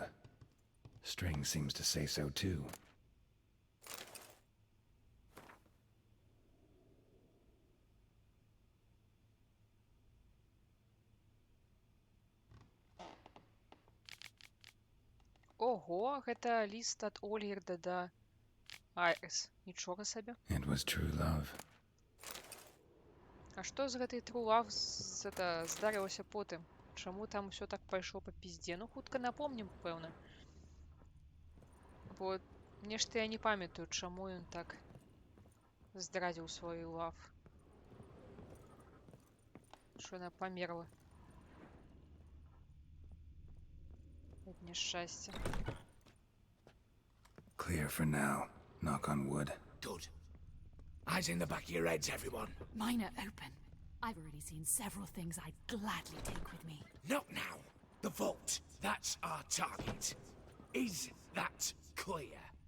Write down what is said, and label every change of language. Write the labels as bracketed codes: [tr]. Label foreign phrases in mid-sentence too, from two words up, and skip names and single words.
[en] String seems to say so too. [be] Ого, гэта ліст ад Ольгерда да Айрыс. Нічога сабе. [en] It was true love. [be] А што з гэтай трулав здарылася потым? Чаму там усё так пайшло па пізде? Ну, хутка напомнім, пэўна. Бо нешта я не памятаю, чаму ён так здрадзіў свою лав. Што яна памерла. Ад няшчасця. [en] Clear for now. Knock on wood. Good. Eyes in the back of your heads, everyone. Mine are open. I've already seen several things I'd gladly take with me. Not now. The vault. That's our target. Is that clear?